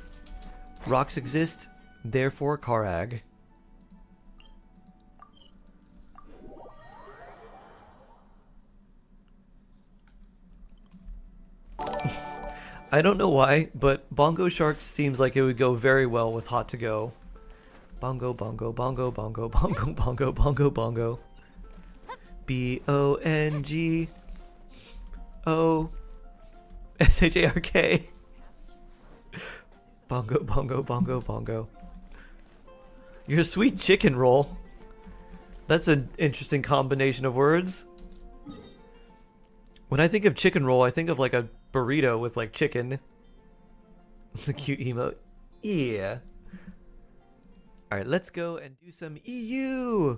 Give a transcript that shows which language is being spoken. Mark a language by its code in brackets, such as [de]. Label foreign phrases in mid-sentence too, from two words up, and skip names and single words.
[en] Rocks exist, therefore Karag. I don't know why, but Bongo Shark seems like it would go very well with Hot to Go. Bongo, bongo, bongo, bongo, bongo, bongo, bongo, bongo. B-O-N-G-O-S-H-A-R-K. Bongo, bongo, bongo, bongo. You're a sweet chicken roll. That's an interesting combination of words. When I think of chicken roll, I think of like a burrito with like chicken. It's a cute emote. Yeah. Alright, let's go and do some EU!